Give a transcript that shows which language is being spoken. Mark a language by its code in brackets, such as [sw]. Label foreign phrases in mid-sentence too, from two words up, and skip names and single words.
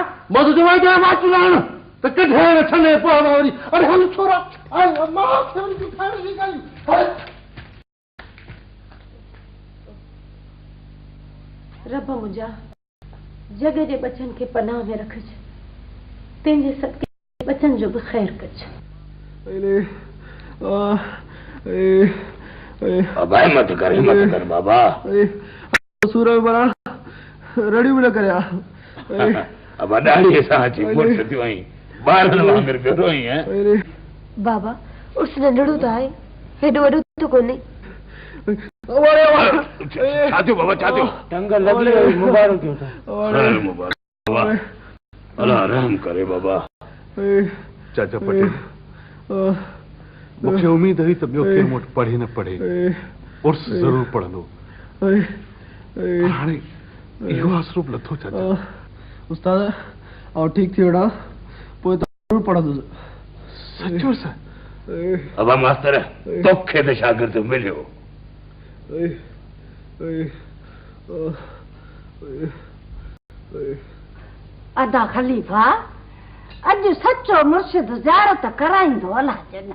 [sd] मां तुंहिंजो वाइदो आहे मां चुलाइण त कॾहिं न छॾे पवंदो वरी अरे हल छोरा मां रब मुंहिंजा जग जे बचनि खे पनाह में रखज तंहिंजे सदके बचनि जो बि ख़ैर कज बाबा हिम्मत कर बाबा सूरज बरा रड़ी बि न करिया अब ॾाढी सां अची मुर्स थियो आई ॿारनि वांगुरु पियो रोई है बाबा उस नंढड़ो त आहे हेॾो वॾो त कोन्हे छा थियो बाबा छा थियो टंग लॻी वई मुबारक थियो खैर मुबारक बाबा अल्लाह रहम करे बाबा चाचा पटेल मूंखे उम्मीद हुई त ॿियो केरु मूं वटि पढ़े न पढ़े उर्स ज़रूरु पढ़ंदो हाणे इहो आसरो बि लथो चाचा उस्ताद और ठीक थी वेठा पोइ ज़रूरु पढ़ंदुसि सचो सर अब मास्तर तोखे ते शागिर्द मिलियो। अदा खलीफ़ा अॼु सचो मुर्शिद ज़ियारत कराईंदो अलाह जन।